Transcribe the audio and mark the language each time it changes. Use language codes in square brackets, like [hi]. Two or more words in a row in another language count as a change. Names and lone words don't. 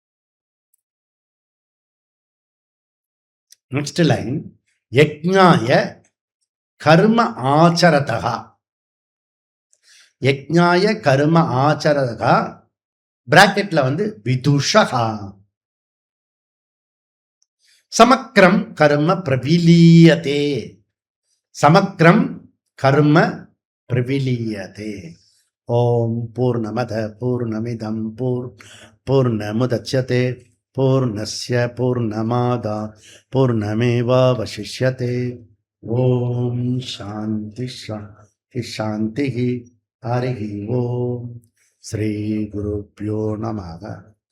[en] next line, [sa] यज्ञाय कर्म आचरतः, यज्ञाय कर्म आचरतः பிராக்கெட்ல विदुषा, समग्रं कर्म प्रविलीयते, समग्रं कर्म प्रविलीयते. ॐ पूर्णमदः पूर्णमिदं पूर्णमुदच्यते पूर्णस्य पूर्णमादाय पूर्णमेवावशिष्यते. ॐ शान्तिः शान्तिः शान्तिः. हरि ॐ। श्री गुरुभ्यो नमः.